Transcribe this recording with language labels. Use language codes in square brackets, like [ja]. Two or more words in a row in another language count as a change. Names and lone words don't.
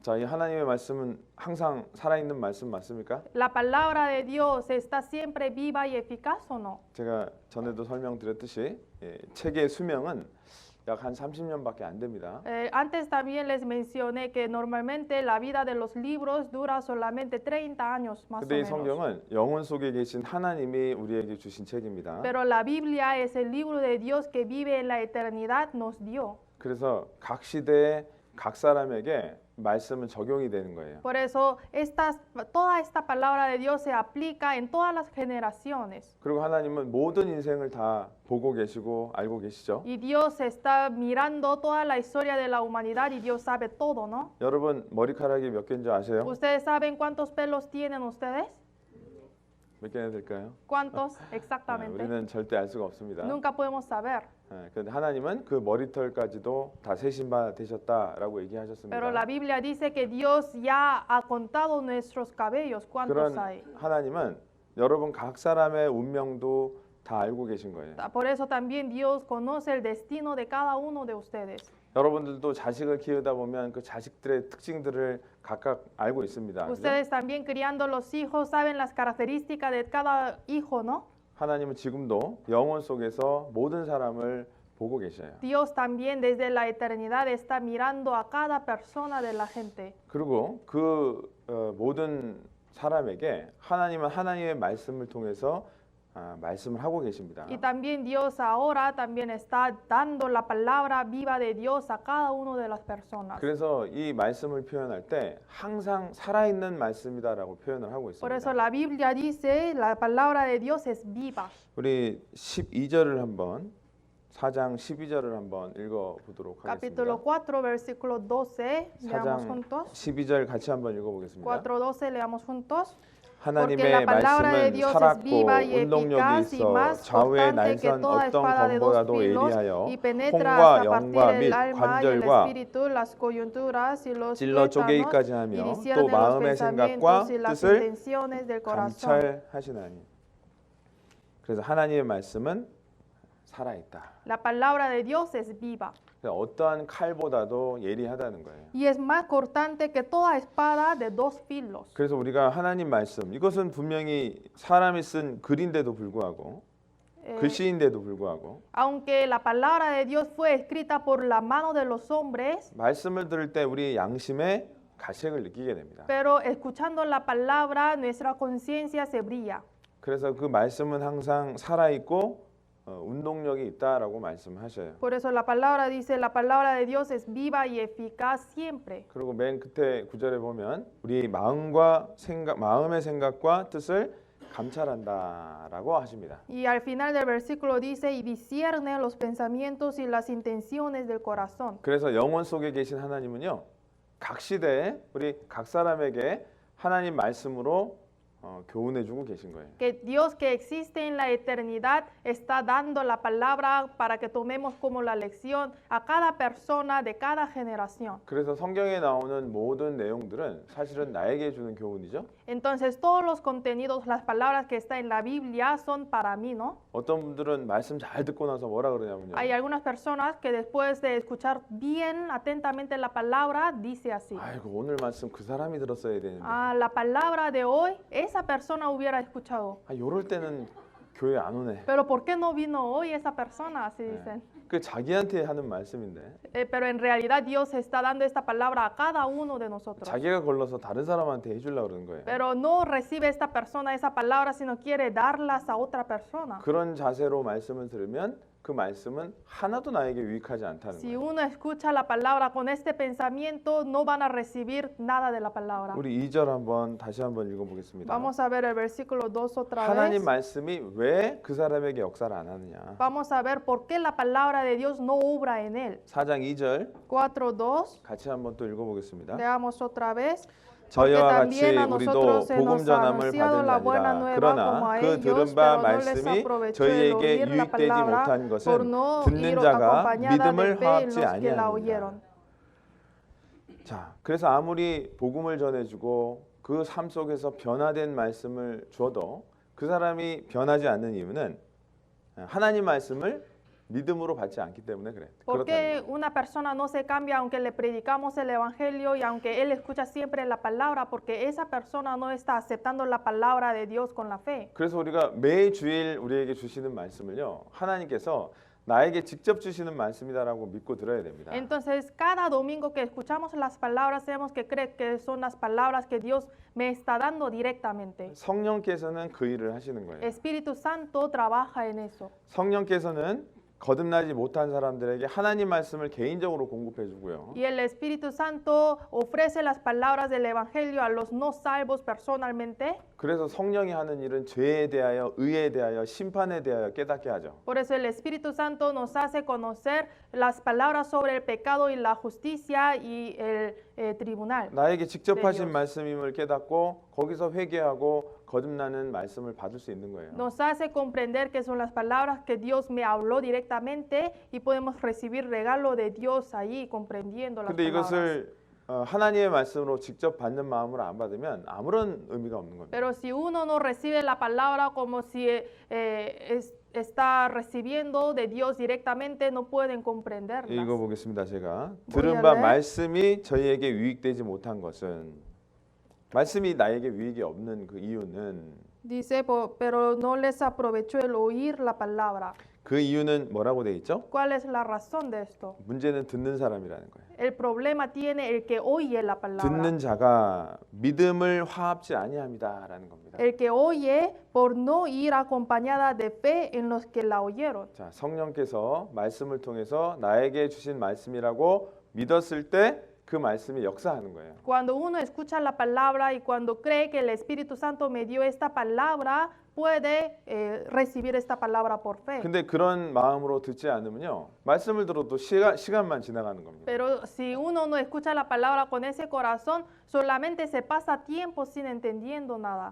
[ko] 자, 이 하나님의 말씀은 항상 살아있는 말씀 맞습니까? [es] ¿La palabra de Dios está siempre viva y eficaz o no? [ko] 제가 전에도 설명드렸듯이 책의 수명은 약 한 30년밖에 안 됩니다. [es] Antes también les mencioné que normalmente la vida de los libros dura solamente 30 años más o [ko] 근데 이 [es] menos. [ko] 성경은 영혼 속에 계신 하나님이 우리에게 주신 책입니다. [es] Pero la Biblia es el libro de Dios que vive en la eternidad, nos dio. [ko] 그래서 각 시대에 각 사람에게 말씀은 적용이 되는 거예요. [es] Por eso toda esta palabra de Dios se aplica en todas las generaciones. [ko] 그리고 하나님은 모든 인생을 다 보고 계시고 알고 계시죠? [es] Y Dios está mirando toda la historia de la humanidad y Dios sabe todo, ¿no? [ko] 여러분 머리카락이 몇 개인지 아세요? [es] ¿Ustedes saben cuántos pelos tienen ustedes? [ko] 몇 개나 될까요? [es] ¿Cuántos exactamente? [ko] 우리는 절대 알 수가 없습니다. [es] Nunca podemos saber. [ko] 그런데 하나님은 그 머리털까지도 다 세신 바 되셨다라고 얘기하셨습니다. [es] Pero la Biblia dice que Dios ya ha contado nuestros cabellos, ¿cuántos [ko] 그런 [es] hay? [ko] 하나님은 여러분 각 사람의 운명도 다 알고 계신 거예요. [es] Por eso también Dios conoce el destino de cada uno de ustedes. [ko] 여러분들도 자식을 키우다 보면 그 자식들의 특징들을 각각 알고 있습니다. 그죠? [es] Ustedes también criando los hijos saben las características de cada hijo, ¿no? [ko] 하나님은 지금도 영혼 속에서 모든 사람을 보고 계셔요. [es] Dios también desde la eternidad está mirando a cada persona de la gente. [ko] 그리고 그 모든 사람에게 하나님은 하나님의 말씀을 통해서 말씀을 하고 계십니다. [es] Y también Dios ahora también está dando la palabra viva de Dios a cada uno de las personas. [ko] 그래서 이 말씀을 표현할 때 항상 살아있는 말씀이다라고 표현을 하고 [es] Por eso [ko] 있습니다. [es] la Biblia dice, la palabra de Dios es viva. [ko] 우리 12절을 한번 4장 12절을 한번 읽어보도록 [es] Capítulo [ko] 하겠습니다. [es] 4, versículo 12, leamos [ko] 4장 [es] juntos. [ko] 12절 같이 한번 읽어보겠습니다. [es] 4:12 leamos juntos. Porque [ko] 하나님의 [es] la palabra de [ko] 말씀은 [es] Dios es [ko] 살았고 [es] viva y [ko] 운동력이 [es] eficaz y [ko] 있어 [es] más [ko] 좌우의 [es] cortante que [ko] 날선 [es] toda [ko] 어떤 [es] espada de dos [ko] 검보다도 [es] filos [ko] 예리하여 [es] y penetra [ko] 혼과 [es] hasta [ko] 영과 [es] partir [ko] 및 [es] el alma y el [ko] 관절과 [es] espíritu, las coyunturas y los [ko] 찔러 [es] tuétanos [ko] 쪼개기까지 [es] y [ko] 하며 또 [es] discierne los [ko] 마음의 생각과 [es] pensamientos y las [ko] 뜻을 [es] intenciones del corazón. [ko] 감찰하시나니. 그래서 하나님의 말씀은 살아있다. [es] La palabra de Dios es viva [ko] 어떠한 칼보다도 예리하다는 거예요. [es] y es más cortante que toda espada de dos filos. [ko] 그래서 우리가 하나님 말씀 이것은 분명히 사람이 쓴 글인데도 불구하고 글씨인데도 불구하고 [es] Aunque la palabra de Dios fue escrita por la mano de los hombres, [ko] 말씀을 들을 때 우리 양심에 가책을 느끼게 됩니다. [es] pero escuchando la palabra nuestra conciencia se brilla. [ko] 그래서 그 말씀은 항상 살아있고 운동력이 있다라고 말씀하셔요. [es] Por eso la palabra dice, la palabra de Dios es viva y eficaz siempre. [ko] 그리고 맨 끝에 구절에 보면 우리 마음과 마음의 생각과 뜻을 감찰한다라고 하십니다. [es] Y al final del versículo dice, y discierne los pensamientos y las intenciones del corazón. [ko] 그래서 영혼 속에 계신 하나님은요, 각 시대에 우리 각 사람에게 하나님 말씀으로 교훈해주고 계신 거예요. [es] Que Dios que existe en la eternidad está dando la palabra para que tomemos como la lección a cada persona de cada generación. [ko] 그래서 성경에 나오는 모든 내용들은 사실은 나에게 주는 교훈이죠. [es] Entonces todos los contenidos, las palabras que están en la Biblia son para mí, ¿no? [ko] 어떤 분들은 말씀 잘 듣고 나서 뭐라 그러냐면요. [es] Hay algunas personas que después de escuchar bien atentamente la palabra, dice así. [ko] 아이고 오늘 말씀 그 사람이 들었어야 되는데. [es] La palabra de hoy, esa persona hubiera escuchado. [ko] 이럴 때는 교회 안 오네. [es] Pero ¿por qué no vino hoy esa persona? Así dicen. [ko] 그 자기한테 하는 말씀인데 [es] Pero en realidad Dios está dando esta palabra a cada uno de nosotros. [ko] 자기가 걸러서 다른 사람한테 해주려고 그러는 거예요. [es] Pero no recibe esta persona esa palabra, sino quiere darlas a otra persona. [ko] 그런 자세로 말씀을 들으면 그 말씀은 하나도 나에게 유익하지 않다는 [es] Si [ko] 거예요. [es] uno escucha la palabra con este pensamiento, no van a recibir nada de la palabra. [ko] 우리 2절 다시 한번 읽어보겠습니다. [es] Vamos a ver el versículo 2 otra [ko] 하나님 [es] vez. [ko] 말씀이 왜 그 사람에게 역사를 안 하느냐. [es] Vamos a ver por qué la palabra de Dios no obra en él. [ko] 4장 2절 [es] 4:2. [ko] 같이 한번 또 읽어보겠습니다. [es] Leamos otra vez. Porque [ko] 저희와 같이 [es] también a [ko] 우리도 [es] nosotros se [ko] 복음 [es] nos ha [ko] 전함을 [es] anunciado [ko] 받은 [es] la buena [ko] 자니라. [es] nueva como [ko] 그러나 [es] a [ko] 그 [es] ellos, [ko] 들은 바 [es] pero no les [ko] 말씀이 [es] aprovechó el [ko] 저희에게 [es] oír la [ko] 유익되지 [es] palabra [ko] 못한 [es] por [ko] 것은 [es] no [ko] 듣는 [es] ir [ko] 자가 [es] acompañada de [ko] 믿음을 [es] fe en [ko] 화합지 [es] los que la [ko] 아니하느니라. [es] oyeron. [ko] 자, 그래서 아무리 복음을 전해주고 그 삶 속에서 변화된 말씀을 줘도 그 사람이 변하지 않는 이유는 하나님 말씀을 믿음으로 받지 않기 때문에 그래. [es] ¿Por [ko] 그렇다는 [es] qué [ko] 거예요. [es] una persona no se cambia aunque le predicamos el evangelio y aunque él escucha siempre la palabra? Porque esa persona no está aceptando la palabra de Dios con la fe. [ko] 그래서 우리가 매 주일 우리에게 주시는 말씀을요, 하나님께서 나에게 직접 주시는 말씀이다라고 믿고 들어야 됩니다. [es] Entonces, cada domingo que escuchamos las palabras, tenemos que creer que son las palabras que Dios me está dando directamente. [ko] 성령께서는 그 일을 하시는 거예요. [es] Espíritu Santo trabaja en eso. [ko] 성령께서는 거듭나지 못한 사람들에게 하나님 말씀을 개인적으로 공급해 주고요. [es] Y el Espíritu Santo ofrece las palabras del evangelio a los no salvos personalmente. [ko] 그래서 성령이 하는 일은 죄에 대하여, 의에 대하여, 심판에 대하여 깨닫게 하죠. [es] Por eso el Espíritu Santo nos hace conocer las palabras sobre el pecado y la justicia y el tribunal. [ko] 나에게 직접 네, 하신 [es] Dios. [ko] 말씀임을 깨닫고 거기서 회개하고 거듭나는 말씀을 받을 수 있는 거예요. [es] Nos hace comprender que son las palabras que Dios me habló directamente y podemos recibir regalo de Dios ahí comprendiendo las [ko] 근데 [es] palabras. [ko] 이것을 하나님의 말씀으로 직접 받는 마음으로 안 받으면 아무런 의미가 없는 겁니다. [es] Pero si uno no recibe la palabra como si está recibiendo de Dios directamente, no pueden comprenderlas. [ko] 읽어보겠습니다. 제가 뭐야, 들은 바 네? 말씀이 저희에게 유익되지 못한 것은 말씀이 나에게 유익이 없는 그 이유는 [es] Dice, pero no les aprovechó el oír la palabra. [ko] 그 이유는 뭐라고 돼 있죠? [es] ¿Cuál es la razón de esto? [ko] 문제는 듣는 사람이라는 거예요. [es] El problema tiene el que oye la palabra. [ko] 듣는 자가 믿음을 화합지 아니함이다라는 겁니다. [es] El que oye por no ir acompañada de fe en los que la oyeron. [ko] 자, 성령께서 말씀을 통해서 나에게 주신 말씀이라고 믿었을 때 그 말씀이 역사하는 거예요. [es] Cuando uno escucha la palabra y cuando cree que el Espíritu Santo me dio esta palabra, puede recibir esta palabra por fe. [ko] 근데 그런 마음으로 듣지 않으면요, 말씀을 들어도 시간만 지나가는 겁니다. [es] Pero si uno no escucha la palabra con ese corazón, solamente se pasa tiempo sin entendiendo nada.